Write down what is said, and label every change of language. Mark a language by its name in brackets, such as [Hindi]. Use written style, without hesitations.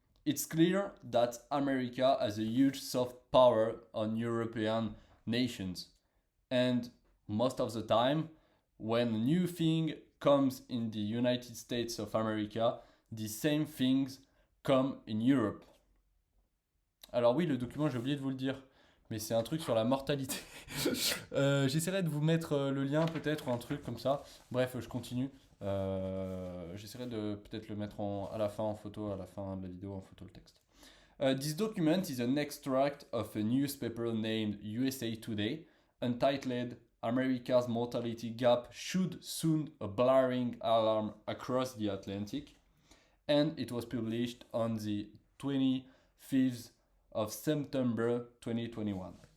[English] It's clear that America has a huge soft power on European nations. And most of the time, when a new thing comes in the United States of America, the same things come in Europe. [French] Alors oui, le document, j'ai oublié de vous le dire, mais c'est un truc sur la mortalité. J'essaierai de vous mettre le lien peut-être ou un truc comme ça. Bref, je continue. J'essaierai de peut-être le mettre à la fin en photo, à la fin de la vidéo en photo le texte. [English] This document is an extract of a newspaper named USA Today, entitled America's Mortality Gap Should Soon a Blaring Alarm Across the Atlantic, and it was published on the 25th of September 2021.